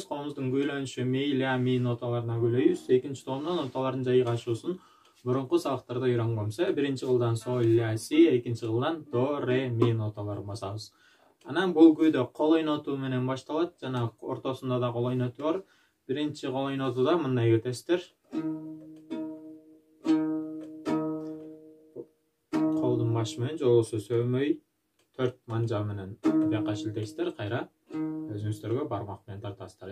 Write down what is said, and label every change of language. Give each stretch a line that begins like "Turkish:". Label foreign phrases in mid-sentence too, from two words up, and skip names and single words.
Kyrgyz: Комуздун күйлөнүшү ми, ля, ми ноталарына күйлөйбүз. Экинчи томдон ноталардын жайгашуусун мурунку сабактарда үйрөнгөнбүз. Биринчи кылдан соль, ля, си, экинчи кылдан до, ре, ми ноталарын басабыз. Анан бул күйдө кол ойнотуу менен башталат. Жана ортосунда да кол ойнотуу бар. Биринчи кол ойнотууда мындай кетесиздер. Колдун башы менен же болбосо сөөмөй 4 манжа менен бияка шилтейсиздер, кайра өзүңүздөргө бармак менен тартасыздар.